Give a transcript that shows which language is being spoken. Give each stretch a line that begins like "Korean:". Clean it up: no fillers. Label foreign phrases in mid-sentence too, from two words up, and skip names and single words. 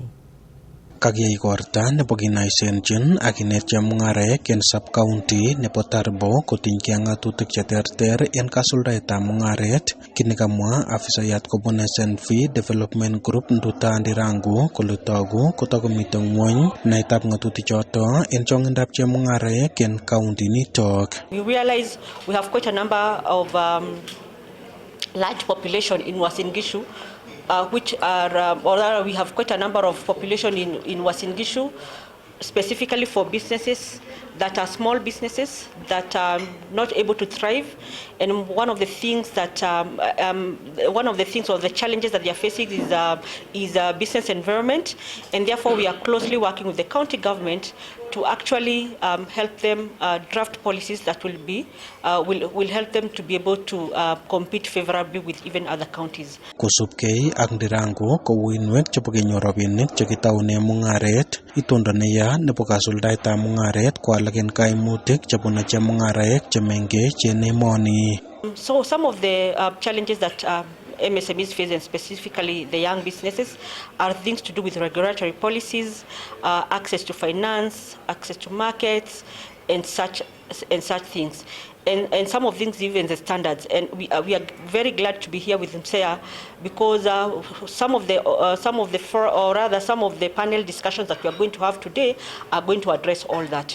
Kalenjin: Kakiyai igorta nebo kinaisenjin ak kinet chemung'araek en sub-county nebo Tarbo kotinygei ak ng'atutik cheterter en kasuldaetab mung'aret. Kit nekamwa afisayat kobun SNV Development Group Nduta Ndirango kole togu kotakomite ng'wony naetab ng'atutichoto en chong'indab chemung'araek en county nitok.
English: We realize we have quite a number of large population in Uasin Gishu, which are, or rather we have quite a number of population in Uasin Gishu, specifically for businesses that are small businesses that are not able to thrive. And one of the things that, or the challenges that they are facing is business environment. And therefore we are closely working with the county government to actually help them draft policies that will help them to be able to compete favorably with even other counties.
Kalenjin: Kosubkei ak Ndirango ko uinwek chebo kenyor rabinik chekitaune mung'aret, itondo neya nebo kasuldaetab mung'aret ko alak en kaimutik chebune chemung'araek chemengech en emoni.
English: So some of the challenges that MSMEs face, and specifically the young businesses, are things to do with regulatory policies, access to finance, access to markets, and such things. And some of things, even the standards. And we are very glad to be here with Mseya because some of the panel discussions that we are going to have today are going to address all that.